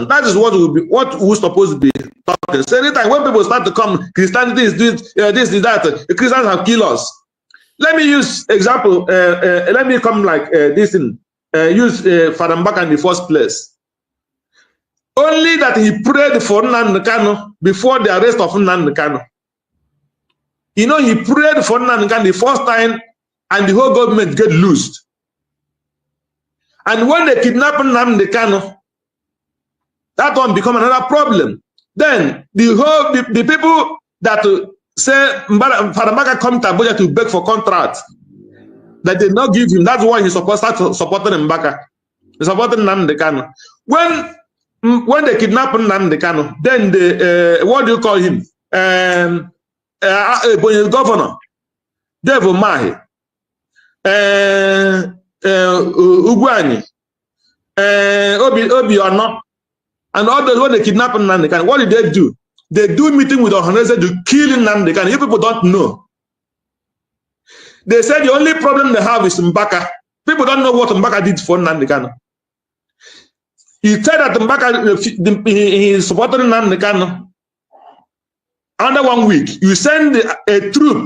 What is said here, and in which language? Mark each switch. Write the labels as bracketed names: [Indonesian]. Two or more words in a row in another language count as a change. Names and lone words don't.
[English] That is what we're supposed to be talking. So anytime when people start to come, Christianity is this, that, the Christians have killed us. Let me use example, let me come like this thing. Use Father Mbaka in the first place. Only that he prayed for Nnamdi Kanu before the arrest of Nnamdi Kanu. You know, he prayed for Nnamdi Kanu the first time and the whole government get loosed. And when they kidnap Nnamdi Kanu, that one become another problem. Then the people that say Father Mbaka come to Abuja to beg for contracts that they not give him. That's why he's supposed to start supporting Mbaka. He's supporting Nnamdi Kanu. When they kidnap Nnamdi Kanu, then the what do you call him? Governor Devil Mahi, Ugwani, Obiano, and all those when they kidnap Nnamdi Kanu, what did they do? They do meeting with Ohaneze to kill Nnamdi Kanu. You people don't know. They said the only problem they have is Mbaka. People don't know what Mbaka did for Nnamdi Kanu. He said that Mbaka he is supporting Nnamdi Kanu. Under 1 week, you send a troop.